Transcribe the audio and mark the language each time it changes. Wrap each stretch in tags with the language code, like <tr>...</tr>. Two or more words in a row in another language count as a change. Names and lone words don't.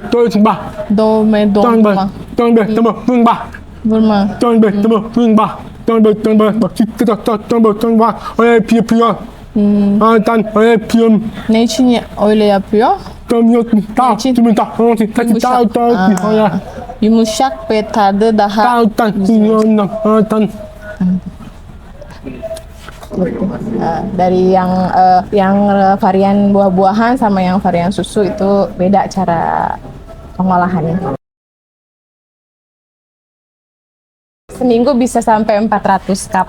<tr>Doğma. Vurma. Dönme. Öyle yapıyor. Öyle yapıyorum. Ne için öyle yapıyor? Yumuşak ve tadı daha</tr> <id>dari yang varian buah-buahan sama yang varian susu itu beda cara pengolahannya. Seminggu bisa sampai 400 cup.</id>